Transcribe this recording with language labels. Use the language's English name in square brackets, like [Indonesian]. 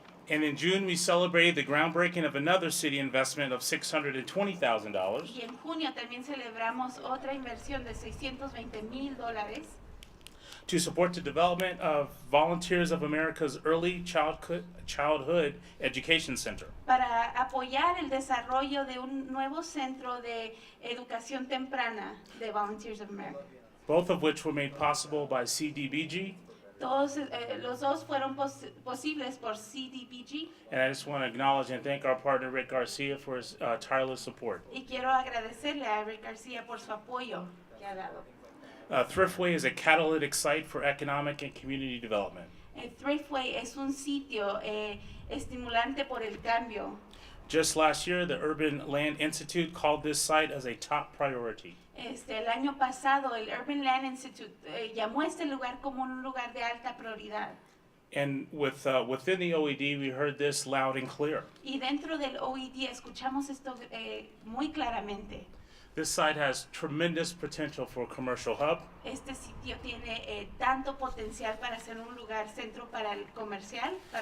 [English] And in June, we celebrated the groundbreaking of another city investment of $620,000 [Spanish] Y en junio también celebramos otra inversión de $620,000 [English] to support the development of Volunteers of America's Early Childhood Education Center. [Spanish] para apoyar el desarrollo de un nuevo centro de educación temprana de Volunteers of America. [English] Both of which were made possible by CDBG. [Spanish] Los dos fueron posibles por CDBG [English] And I just want to acknowledge and thank our partner Rick Garcia for his tireless support. [Spanish] y quiero agradecerle a Rick García por su apoyo que ha dado. [English] Thriftway is a catalytic site for economic and community development. [Spanish] Thriftway es un sitio estimulante por el cambio. [English] Just last year, the Urban Land Institute called this site as a top priority. [Spanish] El año pasado el Urban Land Institute llamó a este lugar como un lugar de alta prioridad. [English] And within the OED, we heard this loud and clear. [Spanish] Y dentro del OED escuchamos esto muy claramente. [English] This site has tremendous potential for a commercial hub, [Spanish] Este sitio tiene tanto potencial para ser un lugar centro para el comercial,